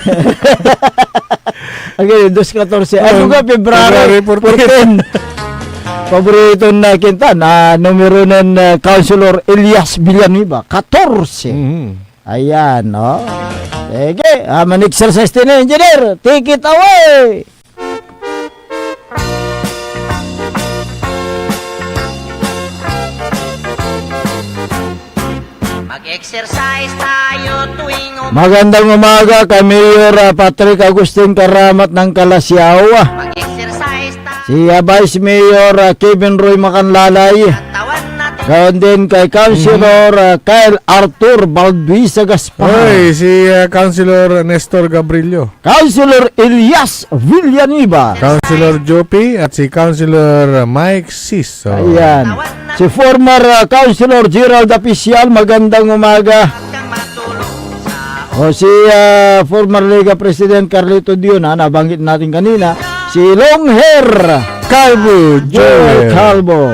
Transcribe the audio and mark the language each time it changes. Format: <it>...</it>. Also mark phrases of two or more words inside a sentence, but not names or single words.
<tl>Okay, 2-14. Ano ka, February 14. Paborito na kita na numero ng Councilor Elias Villanueva, 14. Ayan, no? Sige, man-exercise din na, engineer.</tl> <en>Take it away!</en> <tl>Mag-exercise tayo tuwing Magandang umaga kay Mayor Patrick Agustin Karamat ng Kalasyaw. Mag-exercise tayo. Si Vice Mayor Kevin Roy Macanlalay. Gayon din kay Councilor Kyle Arthur Balduisa Gaspar. Hoy, si Councilor Nestor Gabrilio. Councilor Elias Villanueva. Councilor Jopi at si Councilor Mike Sis. Ayan. Si former Councilor Gerald Apicial, magandang umaga. O si former Liga President Carlito Diona, nabanggit natin kanina. Si Longhair Calvo, Joel Calvo.</tl>